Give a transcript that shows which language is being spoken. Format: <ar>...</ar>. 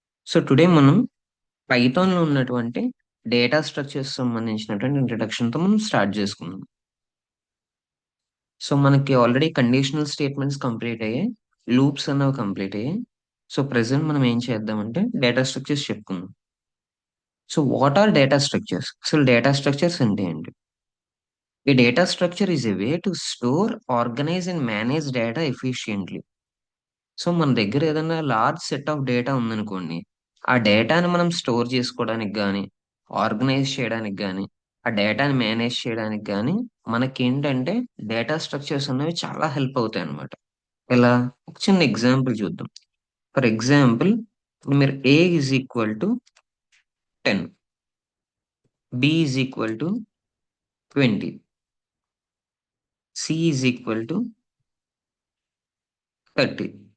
<te>So today మనం పైథాన్లో ఉన్నటువంటి data structures సంబంధించినటువంటి ఇంట్రడక్షన్తో మనం స్టార్ట్ చేసుకుందాం. సో మనకి ఆల్రెడీ కండిషనల్ స్టేట్మెంట్స్ కంప్లీట్ అయ్యాయి, లూప్స్ అన్నవి కంప్లీట్ అయ్యాయి. సో ప్రెసెంట్ మనం ఏం చేద్దామంటే డేటా స్ట్రక్చర్స్ చెప్పుకుందాం.</te> <en>So what are data structures?</en> <te>అసలు డేటా స్ట్రక్చర్స్ అంటే ఏంటి?</te> <en>A data structure is a way to store, organize and manage data efficiently.</en> <te>So మన దగ్గర ఏదైనా లార్జ్ సెట్ ఆఫ్ డేటా ఉందనుకోండి, ఆ డేటాని మనం స్టోర్ చేసుకోవడానికి కానీ, ఆర్గనైజ్ చేయడానికి కానీ, ఆ డేటాని మేనేజ్ చేయడానికి కానీ మనకేంటంటే డేటా స్ట్రక్చర్స్ అనేవి చాలా హెల్ప్ అవుతాయి అన్నమాట. ఎలా? ఒక చిన్న ఎగ్జాంపుల్ చూద్దాం. ఫర్ ఎగ్జాంపుల్, మీరు</te> <en>A is equal to 10, B is equal to 20, C is equal to 30.</en>